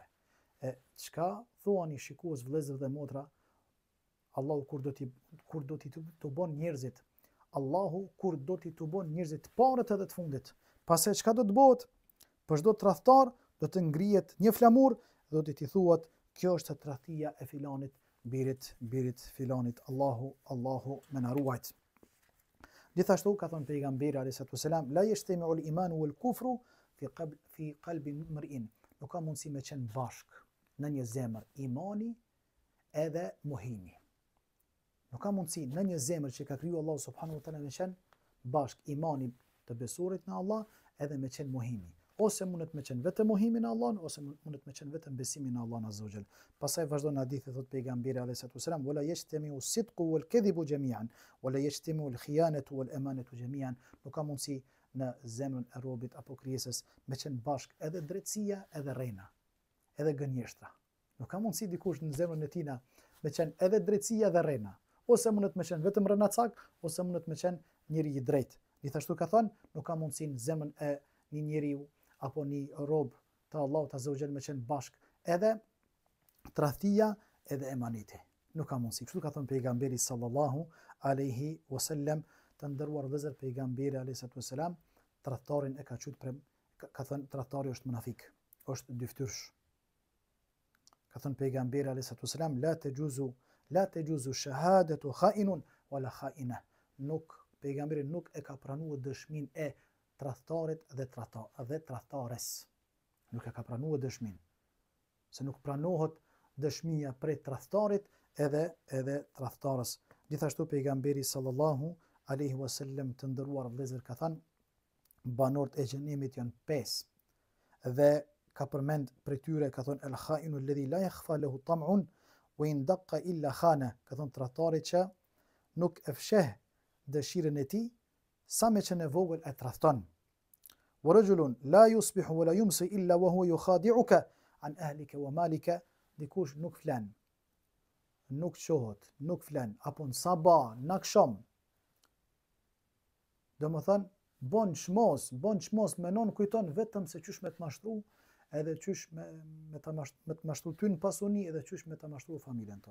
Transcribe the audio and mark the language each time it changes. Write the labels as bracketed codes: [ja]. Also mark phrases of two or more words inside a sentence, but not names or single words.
[sq] E çka thuani shikues vëllezër dhe motra, Allahu kur do t'i të bon njerëzit, Allahu kur do t'i të bon njerëzit të parët edhe të fundit. Pastaj çka do të bëhet? Për çdo tradhtar do të ngrihet një flamur, do t'i thuhet kjo është tradhtia e filanit birit filanit. Allahu më na ruajt. Gjithashtu ka thënë pejgamberi [ar] عليه الصلاة والسلام لا يجتمع الإيمان والكفر في قلب امرئ. [sq] Nuk ka mundësi me qenë bashk në një zemër imani edhe mohimi. Nuk ka mundësi në një zemër që ka kriju Allahu [ar] سبحانه وتعالى [sq] me qenë bashk imani të besurit në Allah edhe me qenë mohimi. Ose mundet me qenë vetëm mohimi në Allah, ose mundet me qenë vetëm besimi në Allah [ar] عز وجل. [sq] Pastaj vazhdon hadithi, thot pejgamberi [ar] عليه الصلاة والسلام ولا يجتمع الصدق والكذب جميعا ولا تجتمع الخيانة والأمانة جميعا. [sq] Nuk ka mundësi në zemrën e robit apo krijesës me qenë bashk edhe drejtësia edhe rrena, edhe gënjeshtra. Nuk ka mundësi dikush në zemrën e tina me qenë edhe drejtësia edhe rrena. Ose mundet me qenë vetëm rrenacak, ose mundet me qenë njëri i drejtë. Gjithashtu ka thënë, nuk ka mundësi në zemrën e një njeriu apo një rob të Allahut [ar] عز وجل [sq] me qenë bashk edhe tradhtia edhe emaniti. Nuk ka mundësi. Kështu ka thënë pejgamberi [ar] صلى الله عليه وسلم, [sq] të nderuar vëllezër, pejgamberi [ar] عليه الصلاة والسلام [sq] tradhtarin e ka thënë tradhtari është munafik, është dyftyrsh. Ka thënë pejgamberi [ar] عليه الصلاة والسلام, لا تجوز شهادة خائن ولا خائنة. [sq] Pejgamberi nuk e ka pranuar dëshminë e tradhtarit dhe tradhtares. Nuk e ka pranuar dëshminë. Se nuk pranohet dëshmia prej tradhtarit edhe tradhtarës. Gjithashtu pejgamberi [ar] صلى الله عليه وسلم, [sq] të nderuar vëllezër, ka thënë banorët e xhenemit janë 5. Dhe ka përmend prej tyre, ka thënë [ar] الخائن الذي لا يخفى له طمع وإن دق إلا خانه. [sq] Ka thënë tradhtari që nuk e fsheh dëshirën e tij, sa me që në vogël e tradhton. [ar] ورجل لا يصبح ولا يمسي إلا وهو يخادعك عن أهلك وماله. [sq] Dikush nuk flan, nuk qohet, nuk flan, apo në sabah, në akşam. Domethënë, bon çmos menon kujton vetëm se çysh me të mashtru, edhe çysh me të mashtru ty në pasuni, edhe çysh me të mashtru familjen tonë.